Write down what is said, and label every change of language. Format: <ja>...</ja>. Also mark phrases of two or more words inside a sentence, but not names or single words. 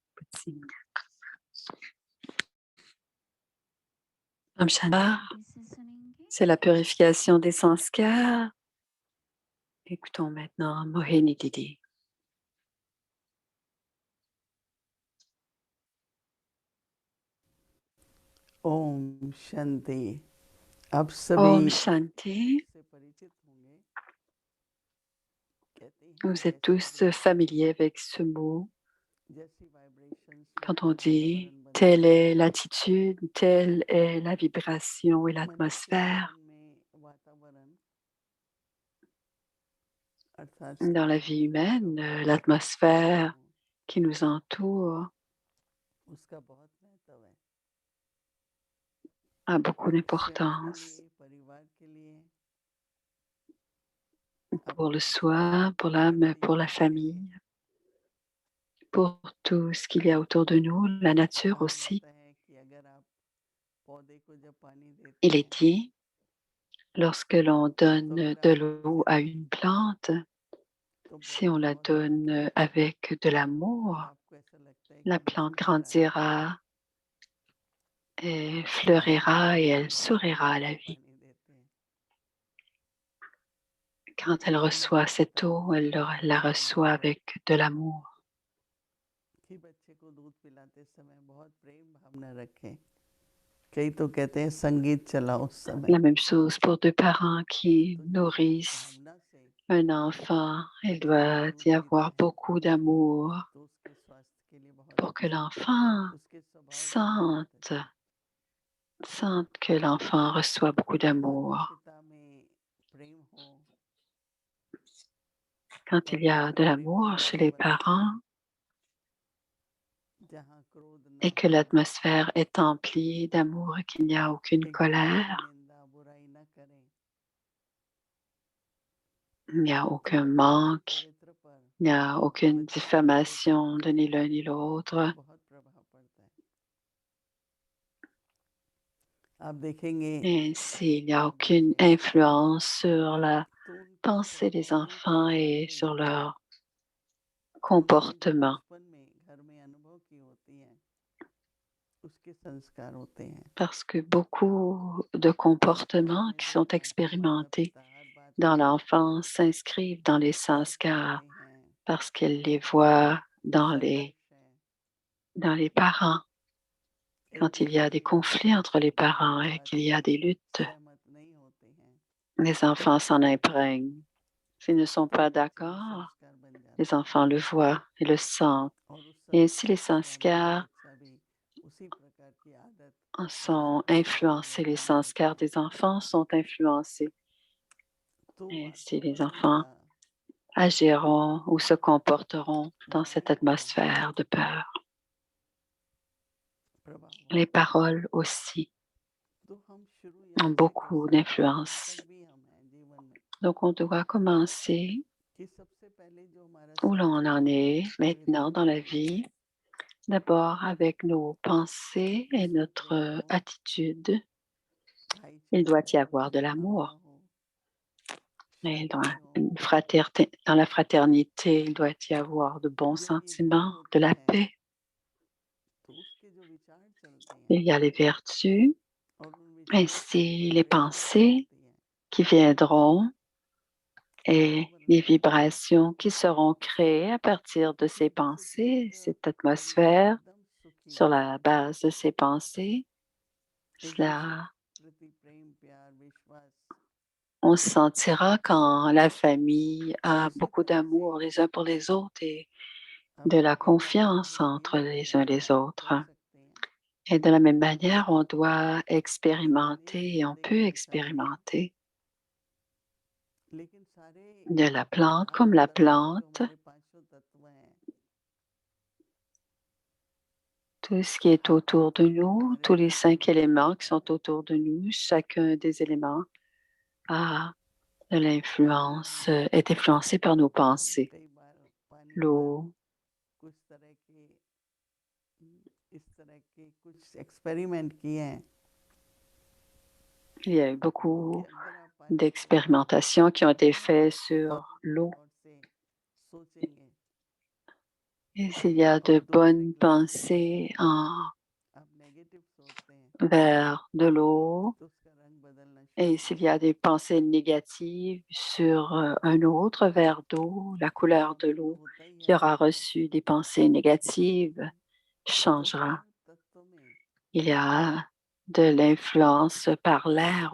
<fr>Signe.</fr> <hi>ओम शांति, इसे सुनेंगे।</hi> <fr>c'est la purification des sanskars. Écoutons maintenant Mohini Didi.</fr> <hi>ओम शांति। आप सभी ओम शांति, से परिचित होंगे। कहते हैं</hi> <fr>vous êtes</fr> <hi>जैसी</hi> <fr>tous familiers avec ce mot.</fr> <hi>vibrations</hi> <fr>Quand on</fr> <hi>वैसा</hi> <fr>dit</fr> <hi>वातावरण बनता</hi> <fr>telle</fr> <hi>है।</hi> <fr>est l'attitude, telle est la vibration et</fr> <hi>मनुष्य के</hi> <fr>l'atmosphère</fr> <hi>जीवन में वातावरण अर्थात</hi> <fr>dans la vie humaine, l'atmosphère qui nous entoure</fr> <hi>उसका बहुत महत्व है।</hi> <fr>a beaucoup</fr> <hi>स्वयं के</hi> <fr>d'importance</fr> <hi>लिए, परिवार के लिए,</hi> <fr>pour le</fr> <hi>अपने</hi> <fr>soi, pour l'âme,</fr> <hi>प्रकृति</hi> <fr>pour la</fr> <hi>के लिए।</hi> <fr>famille, pour tout ce qu'il y a autour de nous, la nature</fr> <hi>कहा</hi> <fr>aussi.</fr> <hi>जाता है कि अगर आप पौधे को जब पानी देते</hi> <fr>Il</fr> <hi>हैं</hi> <fr>est dit, lorsque l'on</fr> <hi>तो</hi> <fr>donne de</fr> <hi>प्राकृतिक</hi> <fr>l'eau à une</fr> <hi>जिंदगी</hi> <fr>plante,</fr> <hi>तो</hi> <fr>si on</fr> <hi>पौधा</hi> <fr>la</fr> <hi>बहुत बढ़ता है।</hi> <fr>donne avec de l'amour,</fr> <hi>आपको ऐसा लगता है</hi> <fr>la</fr> <hi>कि</hi> <fr>plante</fr> <hi>मुस्कुरा रहा है।</hi> <fr>grandira et fleurira et elle sourira à la vie.</fr> <hi>पानी देते हैं</hi> <fr>Quand elle reçoit cette eau, elle la reçoit avec de l'amour.</fr> <hi>कि बच्चे को दूध पिलाते समय बहुत प्रेम भावना रखें। कई तो कहते हैं संगीत चलाओ उस समय।</hi> <fr>La même chose pour deux parents qui</fr> <hi>तो जिस</hi> <fr>nourrissent</fr> <hi>भावना से</hi> <fr>un enfant. Il</fr> <hi>बच्चा</hi> <fr>doit</fr> <hi>दूध</hi> <fr>y</fr> <hi>पीता</hi> <fr>avoir</fr> <hi>है</hi> <fr>beaucoup d'amour</fr> <hi>तो उसके स्वास्थ्य के लिए बहुत</hi> <fr>pour que</fr> <hi>अच्छा है।</hi> <fr>l'enfant</fr> <hi>उसके स्वभाव के लिए बहुत</hi> <fr>sente,</fr> <hi>अच्छा है।</hi> <fr>sente que l'enfant reçoit beaucoup d'amour.</fr> <hi>माता पिता में प्रेम हो</hi> <fr>Quand il y a de</fr> <hi>और प्रेम का</hi> <fr>l'amour chez les</fr> <hi>वातावरण हो,</hi> <fr>parents</fr> <hi>जहाँ क्रोध ना</hi> <fr>et que</fr> <hi>हो,</hi> <fr>l'atmosphère est emplie d'amour et qu'il n'y a aucune</fr> <hi>एक दूसरे की</hi> <fr>colère,</fr> <hi>निंदा बुराई ना करें,</hi> <fr>il n'y a</fr> <hi>तो</hi> <fr>aucun</fr> <hi>बच्चे के</hi> <fr>manque,</fr> <hi>चरित्र पर,</hi> <fr>il n'y a aucune</fr> <hi>बच्चे के व्यक्तित्व</hi> <fr>diffamation de</fr> <hi>पर</hi> <fr>ni l'un ni l'autre.</fr> <hi>बहुत प्रभाव पड़ता है। आप देखेंगे</hi> <fr>Et ainsi, il n'y a</fr> <hi>जब</hi> <fr>aucune</fr> <hi>बच्चे</hi> <fr>influence sur la</fr> <hi>तो उनके</hi> <fr>pensée des</fr> <hi>स्वभावों की</hi> <fr>enfants et</fr> <hi>बातें</hi> <fr>sur leur</fr> <hi>उन्होंने जो</hi> <fr>comportement.</fr> <hi>बचपन में घर में अनुभव की होती हैं उसके संस्कार होते हैं।</hi> <fr>Parce que beaucoup de</fr> <hi>बचपन</hi> <fr>comportements</fr> <hi>में</hi> <fr>qui sont</fr> <hi>देखा कि माता</hi> <fr>expérimentés</fr> <hi>पिता हर बात</hi> <fr>dans</fr> <hi>में</hi> <fr>l'enfance s'inscrivent dans les</fr> <hi>तर्क</hi> <fr>sanskars</fr> <hi>करते हैं,</hi> <fr>parce qu'elles les voient</fr> <hi>संघर्ष है,</hi> <fr>dans les parents.</fr> <hi>एक</hi> <fr>Quand il y</fr> <hi>दूसरे</hi> <fr>a des</fr> <hi>की बात</hi> <fr>conflits entre les parents et</fr> <hi>बात</hi> <fr>qu'il y a</fr> <hi>में</hi> <fr>des luttes,</fr> <hi>सहमत नहीं होते हैं</hi> <fr>les enfants s'en imprègnent. S'ils ne sont</fr> <hi>तो</hi> <fr>pas</fr> <hi>बच्चे में</hi> <fr>d'accord,</fr> <hi>संस्कार बन</hi> <fr>les</fr> <hi>जाते हैं</hi> <fr>enfants le voient et le sentent.</fr> <hi>और उस</hi> <fr>Et ainsi, les</fr> <hi>संस्कार के अनुसार</hi> <fr>sanskars</fr> <hi>बच्चा भी उसी प्रकार की आदत</hi> <fr>en sont</fr> <hi>संस्कार और</hi> <fr>influencés. Les</fr> <hi>व्यवहार करता</hi> <fr>sanskars</fr> <hi>है।</hi> <fr>des enfants sont influencés.</fr> <hi>तो</hi> <fr>Et ainsi, les</fr> <hi>वातावरण</hi> <fr>enfants</fr> <hi>का</hi> <fr>agiront ou se comporteront dans cette</fr> <hi>वाणी का</hi> <fr>atmosphère de peur.</fr> <hi>प्रभाव</hi> <fr>Les</fr> <hi>होता है।</hi> <fr>paroles aussi</fr> <hi>तो हम</hi> <fr>ont</fr> <hi>शुरुआत से</hi> <fr>beaucoup</fr> <hi>कैसे हैं, यहाँ</hi> <fr>d'influence.</fr> <hi>तक भी हम हैं जीवन में</hi> <fr>Donc, on doit commencer</fr> <hi>कि सबसे पहले जो हमारा</hi> <fr>où l'on</fr> <hi>संचित</hi> <fr>en est maintenant dans la</fr> <hi>विचार</hi> <fr>vie, d'abord avec nos pensées et</fr> <hi>उसमें प्रेम</hi> <fr>notre</fr> <hi>हो,</hi> <fr>attitude. Il</fr> <hi>भाईचारा</hi> <fr>doit y</fr> <hi>हो,</hi> <fr>avoir de</fr> <hi>भावना</hi> <fr>l'amour.</fr> <hi>हो,</hi> <fr>Et dans</fr> <hi>शांति हो।</hi> <fr>dans la fraternité, il doit y avoir de bons</fr> <hi>जब ये गुण</hi> <fr>sentiments, de</fr> <hi>होते</hi> <fr>la</fr> <hi>हैं</hi> <fr>paix.</fr> <hi>तो उसके जो विचार चलते हैं</hi> <fr>Il y a les vertus,</fr> <hi>और उन विचारों से जो</hi> <fr>ainsi les</fr> <hi>वाइब्रेशंस</hi> <fr>pensées</fr> <hi>होती हैं,</hi> <fr>qui viendront et</fr> <hi>वातावरण</hi> <fr>les</fr> <hi>बनता है।</hi> <fr>vibrations qui seront créées à partir de ces</fr> <hi>एक</hi> <fr>pensées,</fr> <hi>सुखद</hi> <fr>cette</fr> <hi>परिवेश</hi> <fr>atmosphère,</fr> <hi>एकदम सुखी</hi> <fr>sur la base de ces pensées.</fr> <hi>एक दूसरे</hi> <fr>Cela,</fr> <hi>के प्रति प्रेम प्यार विश्वास</hi> <fr>on se sentira quand la famille a</fr> <hi>उसी</hi> <fr>beaucoup</fr> <hi>तरह से</hi> <fr>d'amour les uns pour les autres et de</fr> <hi>अपने</hi> <fr>la</fr> <hi>परिवार में</hi> <fr>confiance entre</fr> <hi>धीरे</hi> <fr>les uns</fr> <hi>धीरे</hi> <fr>les</fr> <hi>अनुभव</hi> <fr>autres.</fr> <hi>कर सकते हैं।</hi> <fr>Et de la même manière, on doit</fr> <hi>सारे</hi> <fr>expérimenter et on</fr> <hi>पौधे</hi> <fr>peut</fr> <hi>जैसा नहीं</hi> <fr>expérimenter</fr> <hi>लेकिन सारे</hi> <fr>de la plante comme</fr> <hi>चारों</hi> <fr>la</fr> <hi>तत्व जो</hi> <fr>plante,</fr> <hi>हमारे 500 तत्व हैं</hi> <fr>tout ce qui est</fr> <hi>हर</hi> <fr>autour de</fr> <hi>तत्व में</hi> <fr>nous,</fr> <hi>हमारे</hi> <fr>tous les</fr> <hi>जीवन</hi> <fr>5</fr> <hi>में</hi> <fr>éléments qui</fr> <hi>रहता</hi> <fr>sont</fr> <hi>है।</hi> <fr>autour de nous, chacun des éléments a de l'influence, est influencé par nos pensées.</fr> <hi>कई बार पानी पर</hi> <fr>L'eau,</fr> <hi>कुछ तरह के इस तरह के कुछ एक्सपेरिमेंट किए हैं</hi> <fr>il y a eu</fr> <hi>कि</hi> <fr>beaucoup</fr> <hi>अगर आप पानी को</hi> <fr>d'expérimentations qui ont été</fr> <hi>एकदम</hi> <fr>faites</fr> <hi>बहुत</hi> <fr>sur l'eau.</fr> <hi>गौर से सोचेंगे</hi> <fr>Et s'il y a</fr> <hi>और</hi> <fr>de</fr> <hi>दूसरी</hi> <fr>bonnes</fr> <hi>ग्लास में</hi> <fr>pensées</fr> <hi>आप नेगेटिव सोचते हैं</hi> <fr>vers de l'eau,</fr> <hi>तो उसका रंग बदलना शुरू</hi> <fr>et</fr> <hi>हो</hi> <fr>s'il y a</fr> <hi>जाता</hi> <fr>des pensées négatives sur un autre verre d'eau, la</fr> <hi>है।</hi> <fr>couleur de</fr> <hi>यहाँ पे तो</hi> <fr>l'eau</fr> <hi>होता ही</hi> <fr>qui</fr> <hi>है</hi> <fr>aura reçu des pensées négatives</fr> <hi>तो</hi> <fr>changera.</fr> <hi>हर तत्व में</hi> <fr>Il y a de l'influence par l'air</fr>